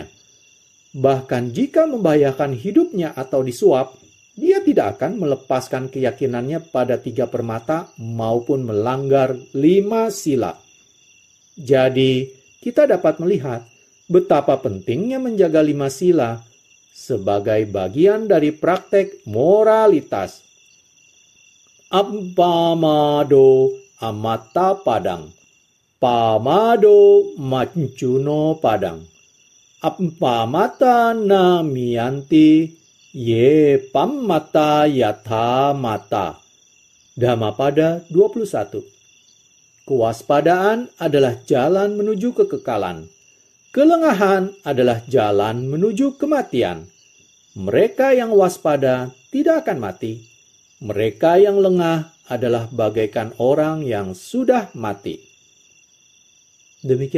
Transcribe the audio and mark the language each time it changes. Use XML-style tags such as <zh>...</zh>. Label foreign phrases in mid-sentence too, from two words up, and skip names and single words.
<id>Bahkan jika membahayakan hidupnya atau disuap, dia tidak akan melepaskan keyakinannya pada 3 permata maupun melanggar 5 sila. Jadi, kita dapat melihat betapa pentingnya menjaga 5 sila sebagai bagian dari praktek moralitas.</id> <pi>Appamado amata padang, pamado mancuno padang, appamata namiyanti ye pammata yatha mata.</pi> <id>Dhammapada 21. Kewaspadaan adalah jalan menuju kekekalan. Kelengahan adalah jalan menuju kematian. Mereka yang waspada tidak akan mati. Mereka yang lengah adalah bagaikan orang yang sudah mati.</id>